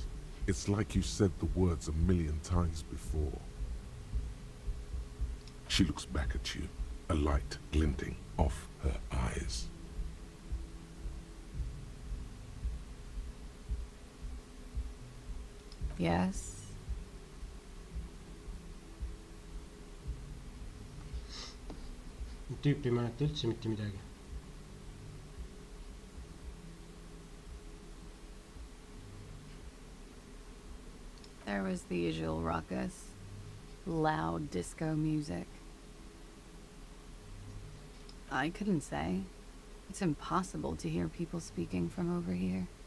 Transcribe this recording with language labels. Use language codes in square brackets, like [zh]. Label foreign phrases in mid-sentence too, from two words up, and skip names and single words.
[en] It's like you said the words 1,000,000 times before. She looks back at you, a light glinting off her eyes. Yes. [et] Tüüp ei mäleta üldse mitte midagi. [en] There was the usual ruckus. Loud disco music. I couldn't say. It's impossible to hear people speaking from over here.